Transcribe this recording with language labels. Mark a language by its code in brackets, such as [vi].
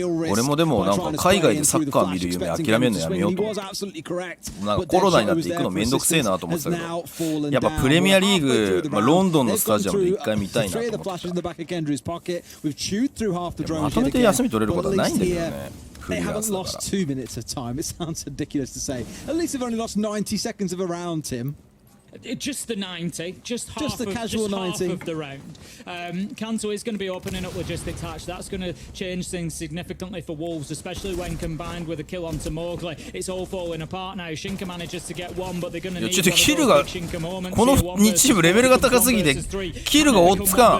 [ja] 俺もでもなんか海外でサッカー見る夢諦めるのやめようと思って、なんかコロナになって行くのめんどくせえなと思ってたけど、やっぱプレミアリーグ、ロンドンのスタジアムで一回見たいなと思ってた。でもまとめて休み取れることはないんだけどね。 [en] They haven't lost 2 minutes of time. It sounds ridiculous to say. At least they've only lost 90 seconds of a round, Tim. Just the 90, just the casual 90 half of the round. Kanto is going to be opening up logistics hatch. That's going to change things significantly for Wolves, especially when combined with a kill onto Mowgli. It's all falling apart now. Shinka manages to get one, but they're going to need one of those big Shinka moments. [ja] この2チームレベルが高すぎてキルが追っつかん。